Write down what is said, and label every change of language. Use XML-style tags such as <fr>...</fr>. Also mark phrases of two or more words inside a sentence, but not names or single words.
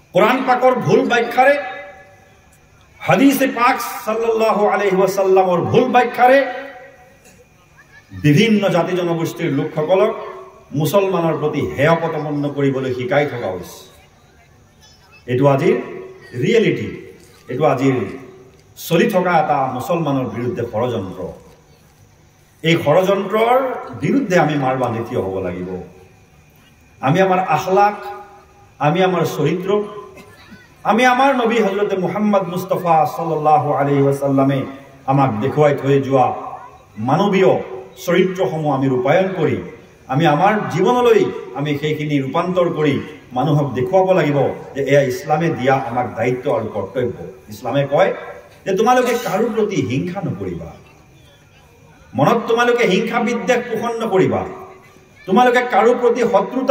<as>কোরআন পাকর ভুল ব্যাখ্যারে হাদিসে পাক</as> <ar>صلى الله عليه وسلم</ar> <as>ভুল ব্যাখ্যাৰে বিভিন্ন জাতি জনগোষ্ঠীৰ লোকসকলক মুছলমানৰ প্ৰতি হেয় প্ৰতিপন্ন কৰিবলৈ শিকাই থকা হৈছে। এইটো আজিৰ ৰিয়েলিটি, এইটো আজিৰ চলি থকা এটা মুছলমানৰ বিৰুদ্ধে ষড়যন্ত্ৰ। এই ষড়যন্ত্ৰৰ বিৰুদ্ধে আমি মাৰ বান্ধি থিয় হ'ব লাগিব। আমি আমাৰ আখলাক, আমি আমাৰ চৰিত্ৰ, আমি আমাৰ নবী হযৰত মুহাম্মদ মুস্তাফা</as> <ar>صلى الله عليه وسلم</ar> <as>আমাক দেখুৱাই থৈ যোৱা মানৱীয় চৰিত্ৰসমূহ আমি ৰূপায়ণ কৰি আমি আমাৰ জীৱনলৈ আমি সেইখিনি ৰূপান্তৰ কৰি মানুহক দেখুৱাব লাগিব যে এয়া ইছলামে দিয়া আমাক দায়িত্ব আৰু কৰ্তব্য। ইছলামে কয় যে তোমালোকে কাৰো প্ৰতি হিংসা নকৰিবা, মনত তোমালোকে হিংসা বিদ্বেষ পোষণ নকৰিবা, তোমালোকে কাৰো প্ৰতি শত্ৰুতা</as>